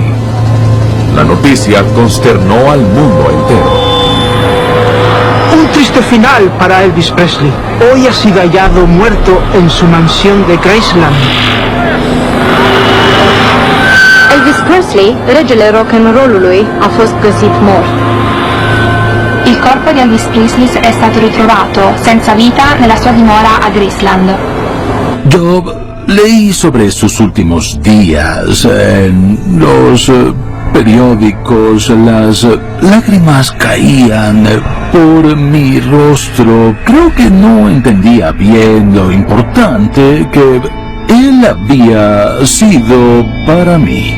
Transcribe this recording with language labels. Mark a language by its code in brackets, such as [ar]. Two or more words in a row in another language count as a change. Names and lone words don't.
[es] La noticia consternó al mundo entero. Un triste final para Elvis Presley. Hoy ha sido hallado muerto en su mansión de Graceland. [ro] Elvis Presley, regele [en] rock and roll- [ro] ului, a fost găsit mort. [it] Il corpo di Elvis Presley è stato ritrovato senza vita nella sua dimora a Graceland. [es] Yo leí sobre sus últimos días en los periódicos. Las lágrimas caían por mi rostro. Creo que no entendía bien lo importante que él había sido para mí.